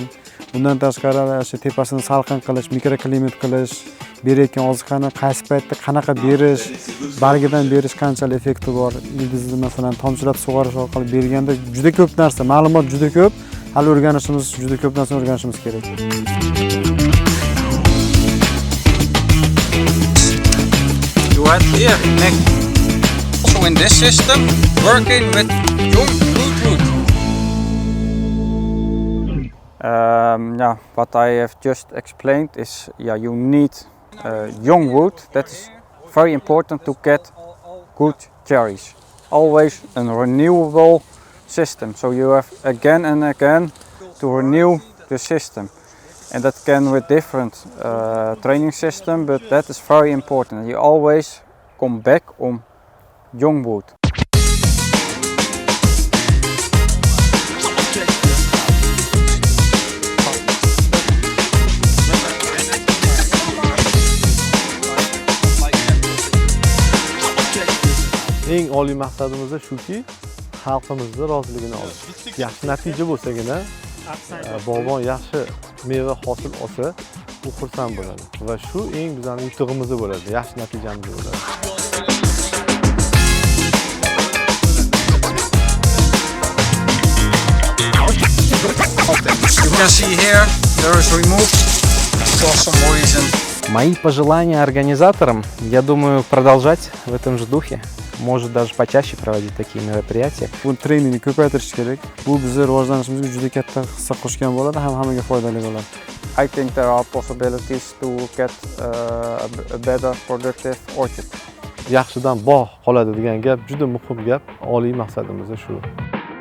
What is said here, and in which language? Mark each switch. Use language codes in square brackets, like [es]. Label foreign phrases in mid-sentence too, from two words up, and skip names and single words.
[uz] Bundan tashqari o'sha tepasini salqin qilish, mikroklimat qilish, berayotgan oziqani qaysi paytda qanaqa berish, bargidan berish qanchalik effekti bor. Ildizni masalan tomchilatib sug'orish orqali berganda juda ko'p narsa, ma'lumot juda ko'p. Hali juda ko'p narsani o'rganishimiz kerak. [en] Here, next. Also in this system, working with young fruit. What I have just explained is, you need young wood. That is very important to get good cherries. Always a renewable system. So you have again and again to renew the system. And that can with different training system, but that is very important. You always come back on young wood. [uz] Eng oliy maqsadimiz shuki, xalqimizni roziligini olish. Yaxshi natija bo'lsagina, bog'bon yaxshi meva hosil olsa, u xursand bo'ladi va shu eng bizning yutug'imiz bo'ladi, yaxshi natijamiz bo'ladi. [en] You can see here, there is removed for some reason. [ru] Мои пожелания организаторам, я думаю, продолжать в этом же духе. Может даже почаще проводить такие мероприятия. [uz] Bu treningni ko'paytirish kerak. Bu bizning rivojlanishimizga juda katta hissa qo'shgan bo'ladi, hammaga foydali bo'ladi. [en] I think there are possibilities to get a better productive orchard. [uz] Yaxshidan bog' qoladi degan gap juda muhim gap. Oliy maqsadimiz shu.